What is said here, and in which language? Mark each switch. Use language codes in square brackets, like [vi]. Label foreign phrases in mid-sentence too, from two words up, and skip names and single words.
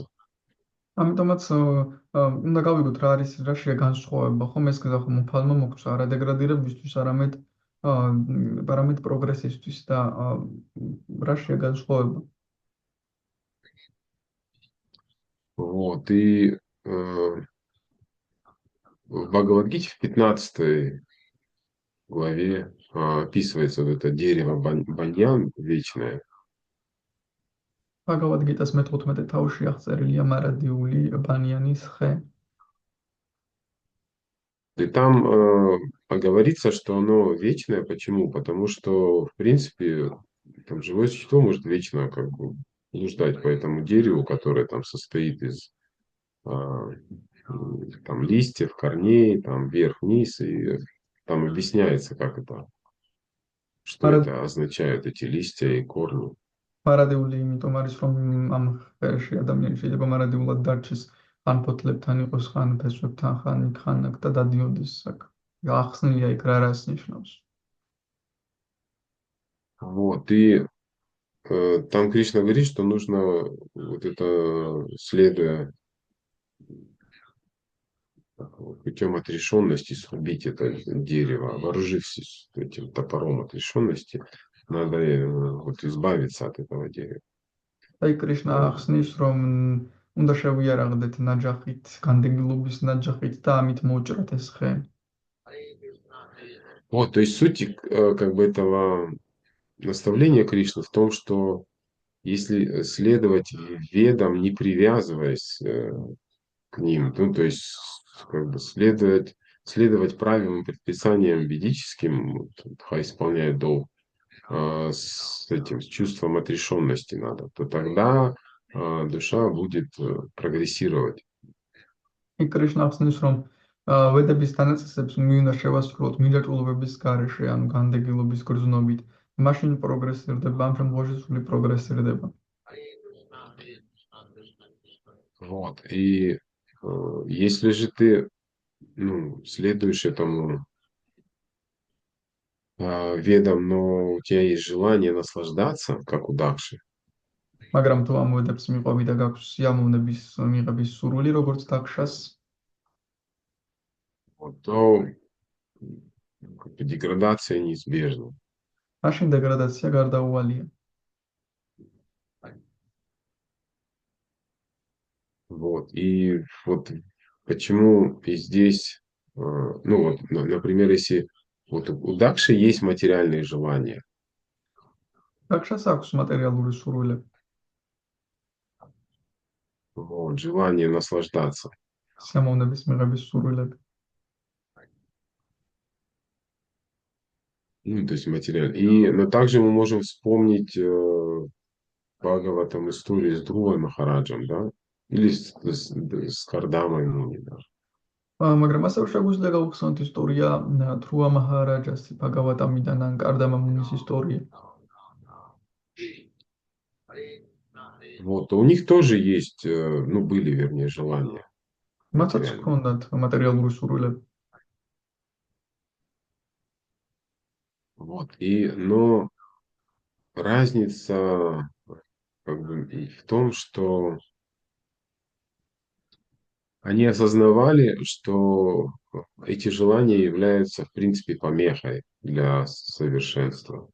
[ka] ამიტომაც უნდა გავიგოთ რა არის რა შეა განსხვავება, ხომ ეს გზა მუფალმა მოგწვა არა დეგრადირებისთვის, არამედ პროგრესისთვის და რა შეა განსხვავება. [ru] Вот, и в Бхагавадгите в 15 главе описывается вот это дерево баньян вечное. [ka] ბაგავად გიტას მე-15 თავში აღწერილია მარადიული ბანიანის ხე. [ru] И там говорится, что оно вечное. Почему? Потому что, в принципе, там живое существо может вечно как бы блуждать по этому дереву, которое там состоит из а, там листьев, корней, там вверх-вниз, и там объясняется, как это, что [ka] მარა [ru] это означают, эти листья и корни. [ka] მარადიული იმიტომ არის, რომ ამ ხეში ადამიანი შეიძლება მარადიულად დარჩეს, ხან ფოთლებთან იყოს, ხან ფესვებთან, ხან იქ, ხან აქ და დადიოდეს აქ. ახსნილია იქ რა რას ნიშნავს. [ru] Вот, и там Кришна говорит, что нужно вот это, следуя путем отрешенности, срубить это дерево, вооружившись этим топором отрешенности, надо вот избавиться от этого дерева. [ka] აი კრიშნა [ru] Вот. [ka] ახსნის, რომ უნდა შევიარაღდეთ ნაჯახით, განდეგილობის ნაჯახით და ამით მოუჭრათ ეს ხე. [ru] Вот, то есть суть как бы этого наставления Кришны в том, что если следовать ведам, не привязываясь к ним, ну, то есть как бы следовать правилам, предписаниям ведическим, вот, Дха исполняет долг, с этим с чувством отрешенности надо, то тогда душа будет прогрессировать. [ka] აი კრიშნა ახსნის, რომ ვედების დანაწესებს მიუნდა შევასრულოთ მინდაჭულობების გარეშე, ანუ განდეგილობის გრძნობით. მაშინ პროგრესირდება, ამ შემთხვევაში სული პროგრესირდება. [ru] Вот. И если же ты ну, следуешь этому ведам, но у тебя есть желание наслаждаться, как у Дакши, [ka] მაგრამ თუ ამ ვედებს მიყვები და გაქვს სიამოვნების მიღების სურვილი, როგორც დაქშას, [ru] вот, то как бы деградация неизбежна. [ka] მაშინ დეგრადაცია გარდაუვალია. [ru] Вот. И вот почему и здесь, ну вот, например, если вот у Дакши есть материальные желания, [ka] დაქშას აქვს მატერიალური სურვილები, [ru] вот, желание наслаждаться. [ka] სიამოვნების მიღების сурвилები. [ru] Ну, то есть материально. Но также мы можем вспомнить Бхагаватам историю с Друвой Махараджем, да? Или с Кардамой Муни, да? [ka] მაგრამ ასევე შეგვიძლია გავხსნათ ისტორია დრუა მაჰარაჯას, ბაგავატამიდან ან კარდამა მუნის ისტორია. [ru] Вот, у них тоже есть, ну, были, вернее, желания [ka] მათაც [ru] материальные. [ka] ჰქონდათ მატერიალური სურვილები. [ru] Вот, но разница как бы в том, что они осознавали, что эти желания являются, в принципе, помехой для совершенства.